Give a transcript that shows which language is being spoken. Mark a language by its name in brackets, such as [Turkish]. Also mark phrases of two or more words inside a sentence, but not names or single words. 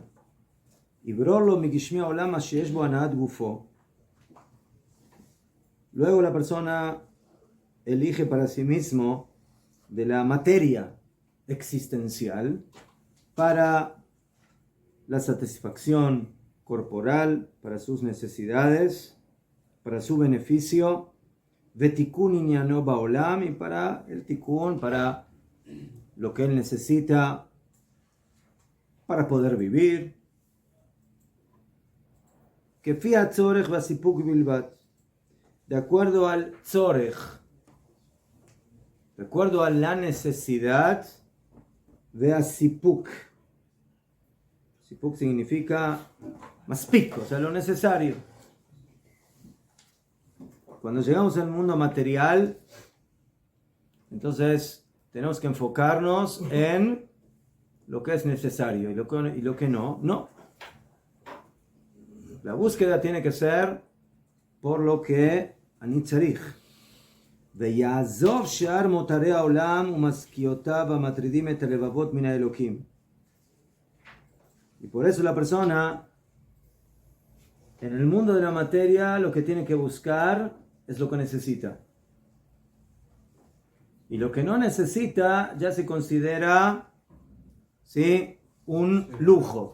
[Spanish] Y luego la persona elige para sí mismo de la materia existencial para la satisfacción corporal, para sus necesidades, para su beneficio, [Hebrew] ותיקון ענינו בעולם, [Spanish] y para el tikun, para lo que él necesita para poder vivir. [Hebrew] כפי הצורך והסיפוק בלבד, [Spanish] de acuerdo al tzorech, de acuerdo a la necesidad, de asipuk. Sipuk significa maspik, o sea, lo necesario. Cuando llegamos al mundo material, entonces tenemos que enfocarnos en lo que es necesario y lo que no. No. La búsqueda tiene que ser por lo que [Hebrew] אני צריך. ויעזוב שאר מותרי העולם ומשכיותיו המטרידים את הלבבות מן האלוקים. [Spanish] Y por eso la persona en el mundo de la materia lo que tiene que buscar es lo que necesita. Y lo que no necesita ya se considera, ¿sí?, un lujo.